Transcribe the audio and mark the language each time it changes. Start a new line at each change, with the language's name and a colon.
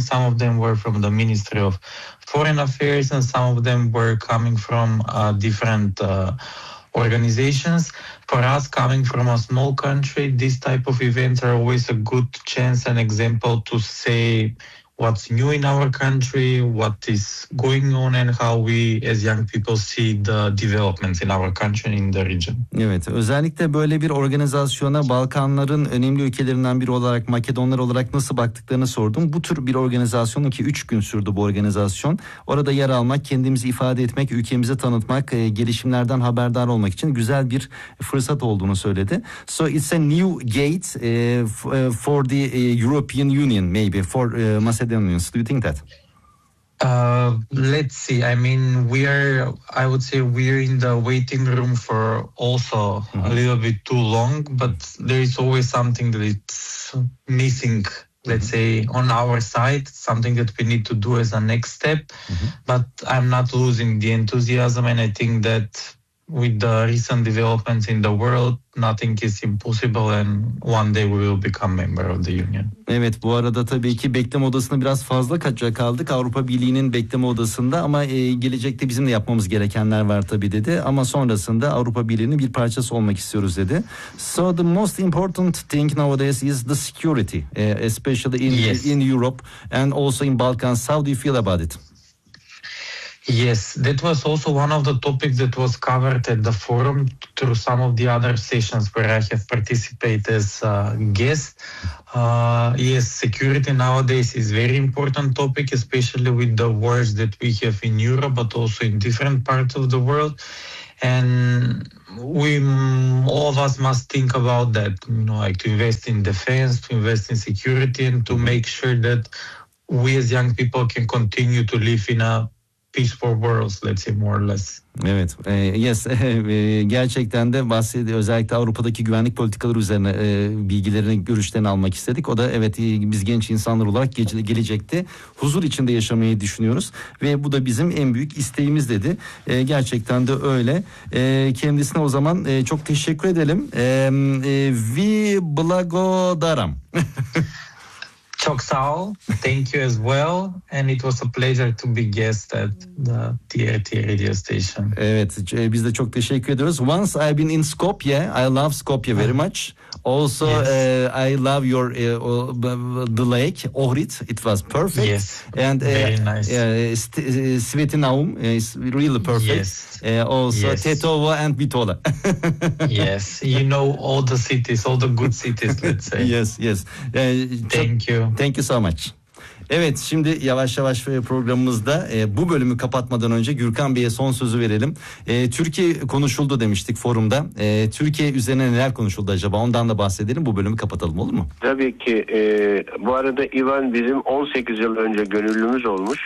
English: Some of them were from the Ministry of Foreign Affairs, and some of them were coming from different organizations. For us, coming from a small country, these type of events are always a good chance and example to say what's new in our country, what is going on, and how we as young people see the developments in our country and in the region.
Turkish: Evet, özellikle böyle bir organizasyona Balkanların önemli ülkelerinden biri olarak, Makedonlar olarak nasıl baktıklarını sordum. Bu tür bir organizasyonun ki 3 gün sürdü bu organizasyon, orada yer almak, kendimizi ifade etmek, ülkemizi tanıtmak, gelişimlerden haberdar olmak için güzel bir fırsat olduğunu söyledi.
English: So it's a new gate for the European Union, maybe for Macedonians. Do you think that? Let's see. I mean, we're in the waiting room for also mm-hmm. a little bit too long, but there is always something that it's missing, let's mm-hmm. say, on our side, something that we need to do as a next step. Mm-hmm. But I'm not losing the enthusiasm, and I think that with the recent developments in the world, nothing is impossible and one day we will become member of the Union.
Turkish: Evet, bu arada tabii ki bekleme odasına biraz fazla kaldık. Avrupa Birliği'nin bekleme odasında, ama gelecekte bizim de yapmamız gerekenler var tabii dedi. Ama sonrasında Avrupa Birliği'nin bir parçası olmak istiyoruz dedi.
English: So the most important thing nowadays is the security, especially in, yes. in Europe and also in Balkans. How do you feel about it? Yes, that was also one of the topics that was covered at the forum through some of the other sessions where I have participated as a guest. Yes, security nowadays is very important topic, especially with the wars that we have in Europe, but also in different parts of the world. And we all of us must think about that, you know, like to invest in defense, to invest in security, and to make sure that we as young people can continue to live in a peaceful worlds, let's say more or less.
Turkish: Evet, yes, gerçekten de bahsediyor. Özellikle Avrupa'daki güvenlik politikaları üzerine bilgilerini, görüşlerini almak istedik. O da evet, biz genç insanlar olarak gelecekte huzur içinde yaşamayı düşünüyoruz. Ve bu da bizim en büyük isteğimiz dedi. Gerçekten de öyle. Kendisine o zaman çok teşekkür edelim.
Macedonian: Vi blagodaram.
Turkish: Çok sağ ol.
English: Thank you as well. And it was a pleasure to be guest at the TRT radio station.
Turkish: Evet, biz de çok teşekkür ediyoruz.
English: Once I've been in Skopje, I love Skopje very much. Also, yes. I love your the lake, Ohrid. It was perfect. Yes, and, very nice. Svetinaum is really perfect. Yes. Also, yes. Tetovo and Bitola. Yes, you know all the cities, all the good cities, let's say. Yes, yes. Thank you. Thank you so much.
Turkish: Evet, şimdi yavaş yavaş programımızda bu bölümü kapatmadan önce Gürkan Bey'e son sözü verelim. Türkiye konuşuldu demiştik forumda. Türkiye üzerine neler konuşuldu acaba? Ondan da bahsedelim. Bu bölümü kapatalım, olur mu? Tabii ki. Bu arada İvan bizim 18 yıl önce gönüllümüz olmuş.